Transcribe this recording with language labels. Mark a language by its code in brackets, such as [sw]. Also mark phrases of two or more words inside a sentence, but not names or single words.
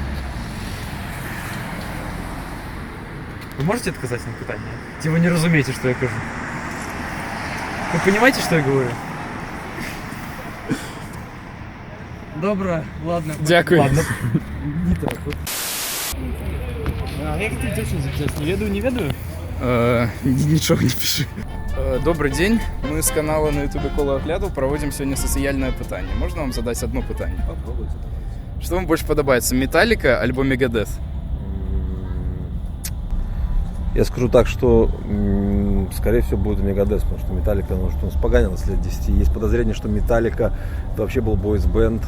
[uk] Ви можете відказати на питання? Ті ви не розумієте, що я кажу. Ви розумієте, що я говорю? Добре, ладно. Дякую. Ладно. Не так. А як ти точно записав? [ru] Не ведаю? Ничего не пиши. Добрый день. Мы с канала на ютубе Коло Огляду проводим сегодня [uk] соціальне питання. [ru] Можно вам задать одно питання? Попробуйте. Что вам больше подобается, Металлика альбо Мегадет? Я скажу так, что скорее всего будет Мегадес, потому что Металлика, ну, что он споганилась лет 10. Есть подозрение, что Металлика это вообще был бойс-бенд.